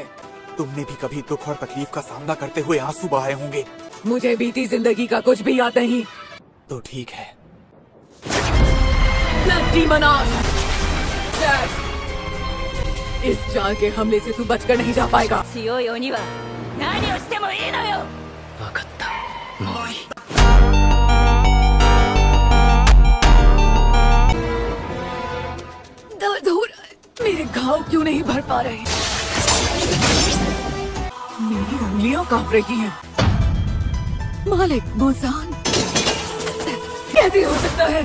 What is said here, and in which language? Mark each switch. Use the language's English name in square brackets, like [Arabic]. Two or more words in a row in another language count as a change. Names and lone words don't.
[Hindi] तुमने भी कभी दुख और तकलीफ का सामना करते हुए आंसू बहाए होंगे। मुझे बीती जिंदगी का कुछ भी याद नहीं। तो ठीक है। इस जाल के हमले से तू बचकर नहीं जा पाएगा। [Japanese] 強い鬼は何をしてもいいのよ。分かったもういい。 [Hindi] दर्द हो रहा है। मेरे घाव क्यों नहीं भर पा रहे? मेरी उंगलियां कांप रही हैं। मालिक मोजान, कैसे हो सकता है?